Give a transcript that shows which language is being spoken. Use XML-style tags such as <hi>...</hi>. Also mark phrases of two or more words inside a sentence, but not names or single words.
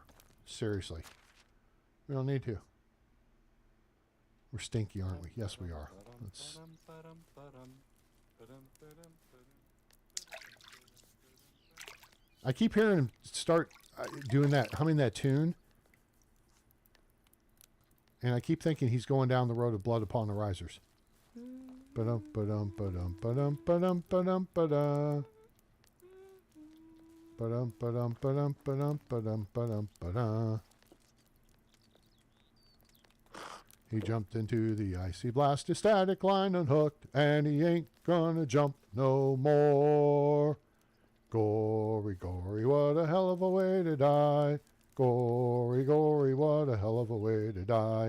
<en>Seriously. We don't need to. We're stinky, aren't we? Yes, we are. Let's... I keep hearing him start doing that, humming that tune. And I keep thinking he's going down the road of Blood Upon the Risers. Ba-dum, ba-dum, ba-dum, ba-dum, ba-dum, ba-dum, ba-dum. Ba-dum, ba-dum, ba-dum, ba-dum, ba-dum, ba-dum, ba-dum. He jumped into the icy blast, his static line unhooked, and he ain't gonna jump no more. Gory, gory, what a hell of a way to die. Gory, gory, what a hell of a way to die.</en>